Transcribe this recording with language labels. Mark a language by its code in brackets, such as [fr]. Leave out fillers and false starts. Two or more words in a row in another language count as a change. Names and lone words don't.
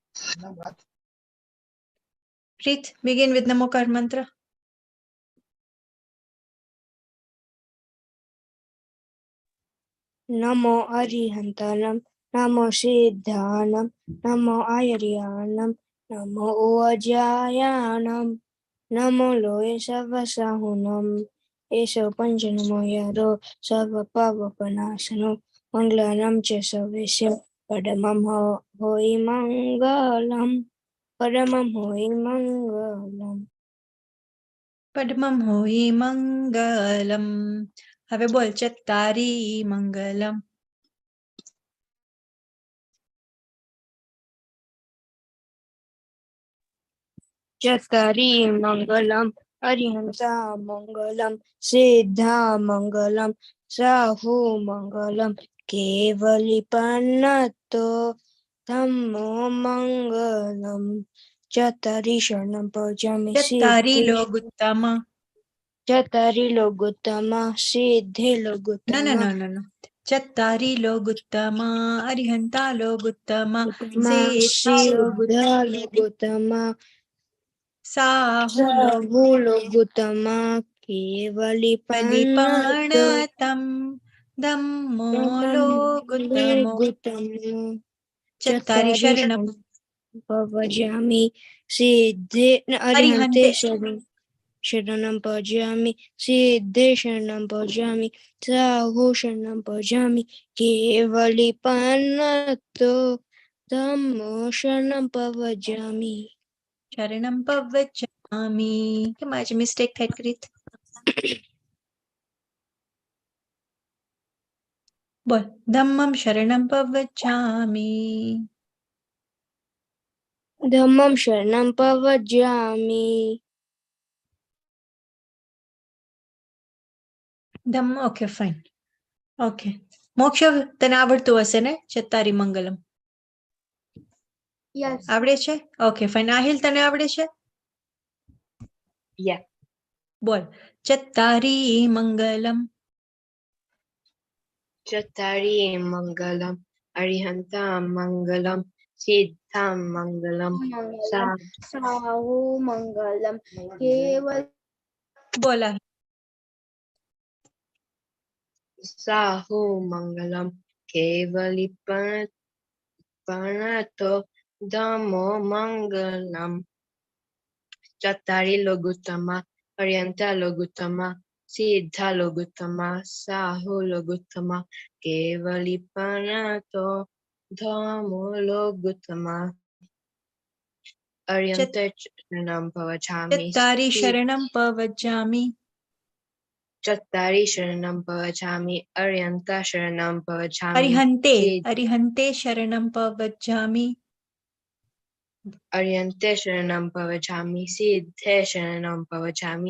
[en] Preet, begin with Namokar mantra. [pra] Namo Arihantanam, Namo Siddhanam, Namo Ayaryanam, Namo Uvajayanam, Namo Loe Savasahunam, Eso Panjanamo Yaro, Sava Pavapanasano, Manglanam Chesavesya, Padamam Hoi Mangalam, Padamam Hoi Mangalam. Padmam hoi mangalam. [gu] હવે બોલ [pra] ચત્તારી મંગલમ. Chattari Mangalam, Arihanta Mangalam, Siddha Mangalam, Sahu Mangalam, Kevalipanato, Dhammo Mangalam, Chattari Shanam Pajami ચત્તારી Siddhi, લોગુત્તમા. Chattari Logutama, Siddhi Logutama, [en] No. [pra] ચત્તારી લોગુત્તમા અરિહંતા લોગુત્તમા સેતા Siddha Logutama, સાહુ Sahu Logutama, Kevalipanato, લોગલિપણતમ ધમ્મો લોગુત્તમો. ચત્તારી શરણમ Pavajami Siddhe Arihante અરિહંતે Sharanam Pajami Siddhe Sharanam Pajami Sahu Sharanam Pajami Kevali Panato Dhammo Sharanam Pavajami. શરણમ પવચામિ. [gu] કેમ આજે મિસ્ટેક થાય કરીત? [pra] બોલ ધમ્મમ શરણમ પવચામિ. Dhammam Sharanam Pavajami. [en] ધમ્મ okay fine. [gu] ઓકે મોક્ષ તને આવડતું હશે ને [pra] ચત્તારી મંગલમ? [en] Yes. [gu] આવડે છે? [en] okay fine. [gu] આહિલ તને આવડે છે? [en] Yeah. [gu] બોલ [pra] ચત્તારી મંગલમ. Chattari Mangalam, Arihanta Mangalam, Siddham Mangalam, Sahu Mangalam, Keval [gu] બોલ [pra] Sahu Mangalam, Kevalipanato Dhammo Mangalam, Chattari Logutama, Arihanta Logutama, Siddha Logutama, Sahu Logutama, Kevalipanato Dhammo Logutama. Arihanta Sharanam Pavachami. ચત્તારી શરણમ પવચામિ. Chattari Sharanam Pavachami. Arihanta Sharanam Pavachami. અરિહંતે શરણમ પવચામિ. Arihante Sharanam Pavachami. Siddhe Sharanam Pavachami.